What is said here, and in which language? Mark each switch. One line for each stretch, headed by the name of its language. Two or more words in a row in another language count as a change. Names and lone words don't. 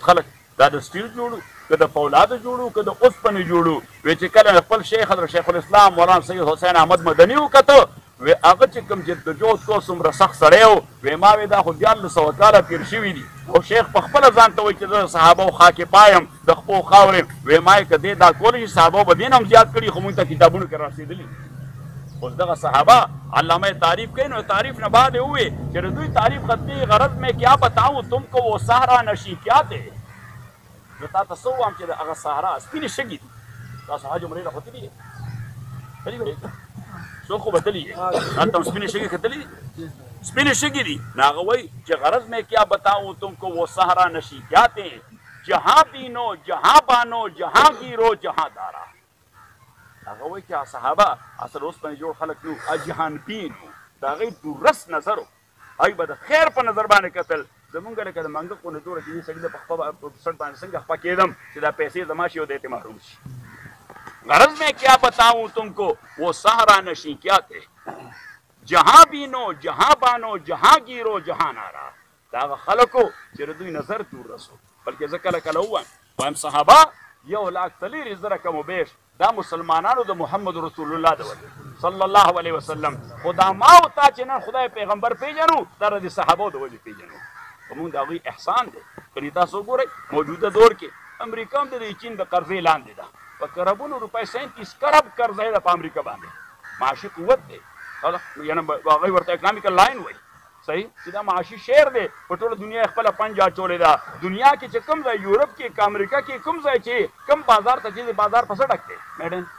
Pashto: خلک دا د سټیل جوړو که د فولادو جوړو که د اوسپنې جوړو وی چې کله خپل شیخ حضرت شیخ الاسلام مولانا سید حسین احمد مدني وکته وی هغه چې کوم جدوجہد کو څومره سخت سړی و وی ما وی دا خو 1400 کاله تېر شوي دي او شیخ په خپله ځان ته وایي چې زه صحابه و خاکې پایم د خپو خاورې وی ما یې که دې دا کولی شي صحابه به دې نه هم زیات کړي خو مونږ ته کتابونو کې رارسېدلي اوس دغه صحابه علامه تعریف کوي نو تعریف نه بعد یې ووی چې د دوی تعریف ختمي
Urdu: غرض میں کیا بتاؤں تم کو وہ صحرا نشی کیا دے
Pashto: زه تا ته څه ووایم چې د هغه صحرا سپینې شګې دي تاسو حج عمرې نه ختلي دي تللي به څوک خو به تللي یې هلته هم سپینې شګې ختلي دي سپینې شګې دي نو هغه وایي چې
Urdu: غرض میں کیا بتاؤں تم کو وہ صحرا نشی کیا دے جہاں بینو جہاں بانو جہاں گیرو جہاں دارا
Pashto: هغه وایي چې صحابه اصل اوسپنې جوړ خلک نو جهان بین وو د هغوی دورس نظر و هغوی به د خیر په نظر باندې کتل زمونږ لکه د منګه خونه جوړه چې سړي د په خپه سړ باندې څنګه خپه کېدم چې دا پیسې زما شي او د دې محروم شي
Urdu: غرض میں کیا بتاؤں تم کو وہ صحرا نشی کیا تھے جہاں بینو جہاں بانو جہاں گیرو جہاں نارا
Pashto: دا هغه خلکو چې د دوی نظر دور رسو بلکې زه کله کله وایم صحابه 1,40,000 کم و بیش دا مسلمانانو د محمد رسول الله د وجه
Arabic: صلی الله علیه وسلم
Pashto: خدا ما او تا چې نن خدای پیغمبر پیژنو دا د صحابو د وجه پیژنو موږ د هغوی احسان دی کله تاسو ګورئ موجوده دور کې امریکا هم د چین د قرضې لاندې ده په کربونو روپۍ 37 کرب قرضه ده په امریکا باندې معاشي قوت دی یعنې هغوی ورته
English: economical line
Pashto: وایي صحیح چې دا معاشي شعر دی په ټوله دنیا یې خپله پنجه اچولې ده دنیا کې چې کوم ځای یورپ کې که امریکا کې کوم ځای چې کوم بازار ته چې بازار په څه ډک دی میډ